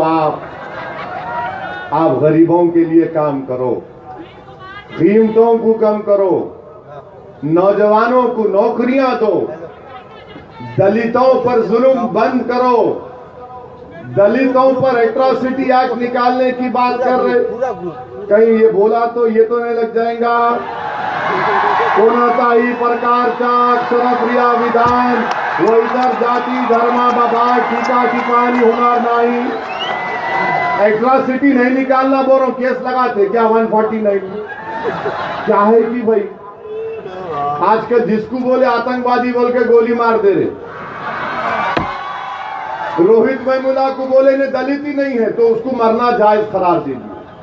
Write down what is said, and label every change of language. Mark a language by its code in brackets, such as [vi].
[hi] आप गरीबों के लिए काम करो, कीमतों को कम करो, नौजवानों को नौकरियां दो, दलितों पर जुल्म बंद करो। दलितों पर एट्रॉसिटी एक्ट निकालने की बात कर रहे, कहीं ये बोला तो ये तो नहीं लग जाएगा? [mr] कोणताही प्रकारचा अक्षरप्रिय विधान व इतर जाती धर्माबाबत टीका टिप्पणी होणार नाही। [hi] एट्रॉसिटी नहीं निकालना बोल रहा हूं, केस लगाते क्या 149? क्या है कि भाई आजकल जिसको बोले आतंकवादी बोल के गोली मार दे रहे। रोहित वेमुला को बोले ने दलित ही नहीं है तो उसको मरना जायज करार दे दिया।